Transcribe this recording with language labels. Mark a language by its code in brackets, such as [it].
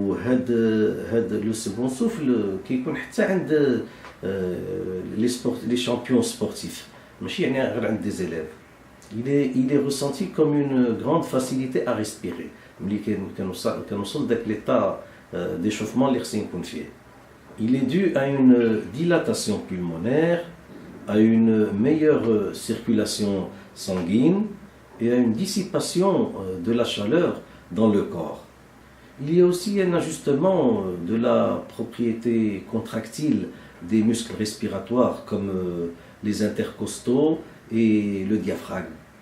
[ar] وهذا le second souffle كيكون حتى عند les champions sportifs, ماشي يعني غير عند des élèves. [fr] Il est ressenti comme une grande facilité à respirer. [ar] ملي كنوصل داك l'état d'échauffement اللي خصني نكون فيه. [fr] Il est dû à une dilatation pulmonaire, à une meilleure circulation sanguine et à une dissipation de la chaleur dans le corps. Il y a aussi un ajustement de la propriété contractile des muscles respiratoires comme les intercostaux et le diaphragme.